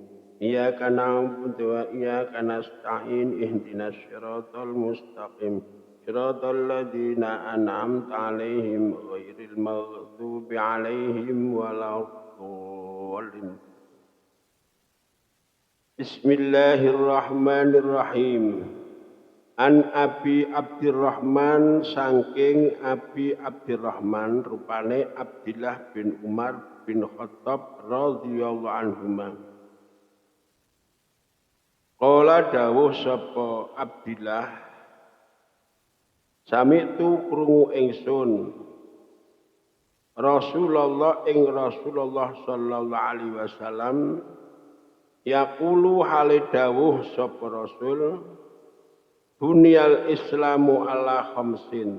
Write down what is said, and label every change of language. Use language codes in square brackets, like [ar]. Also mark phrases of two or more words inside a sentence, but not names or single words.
[ar] إياك نعبد وإياك نستعين اهدنا الصراط المستقيم صراط الذين أنعمت عليهم غير المغضوب عليهم ولا الضالين. Bismillahirrahmanirrahim. [jv] An Abi Abdurrahman saking Abi Abdurrahman rupane Abdillah bin Umar bin Khattab [ar] رضي الله عنهما. Qala [jv] dawuh sapa [ar] Abdillah, sami'tu [jv] krungu ingsun [ar] Rasulullah صلى الله عليه وسلم يقول [jv] hale dawuh sapa [ar] Rasul, بني الإسلام على خمس.